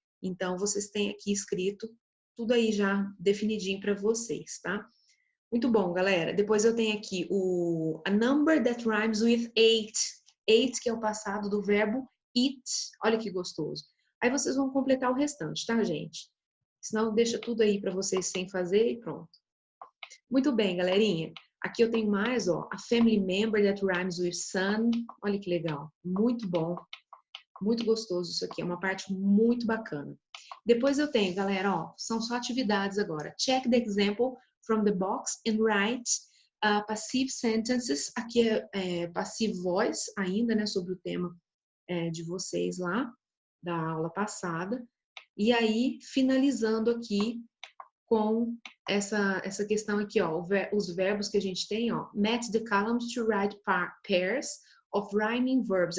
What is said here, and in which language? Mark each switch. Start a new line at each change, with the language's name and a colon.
Portuguese: Então, vocês têm aqui escrito tudo aí já definidinho para vocês, tá? Muito bom, galera. Depois eu tenho aqui
English: a number that rhymes with eight.
Portuguese: Eight, que é o passado do verbo eat. Olha que gostoso. Aí vocês vão completar o restante, tá, gente? Senão deixa tudo aí para vocês sem fazer e pronto. Muito bem, galerinha. Aqui eu tenho mais, ó,
English: a family member that rhymes with son.
Portuguese: Olha que legal. Muito bom. Muito gostoso isso aqui. É uma parte muito bacana. Depois eu tenho, galera, ó, são só atividades agora.
English: Check the example from the box and write passive sentences.
Portuguese: Aqui é passive voice ainda, né, sobre o tema de vocês lá, da aula passada. E aí, finalizando aqui com essa questão aqui, ó, os verbos que a gente tem, ó,
English: match the columns to write pairs of rhyming verbs.